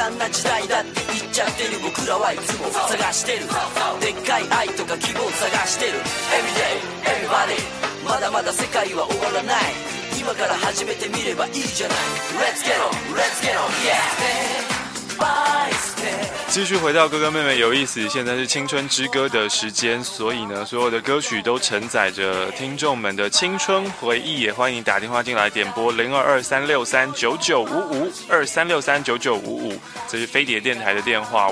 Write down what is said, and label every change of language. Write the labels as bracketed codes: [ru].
[ja] 時代だって言っちゃってる。僕らはいつも探してる。でっかい愛とか希望探してる。 [en] Every day, everybody、 [ja] まだまだ世界は終わらない。今から始めてみればいいじゃない。 [en] Let's get on, let's get on、yeah. [zh] 继续回到哥哥妹妹有意思，现在是青春之歌的时间，所以呢，所有的歌曲都承载着听众们的青春回忆，也欢迎打电话进来点播0223639955 2363-9955，这是飞碟电台的电话。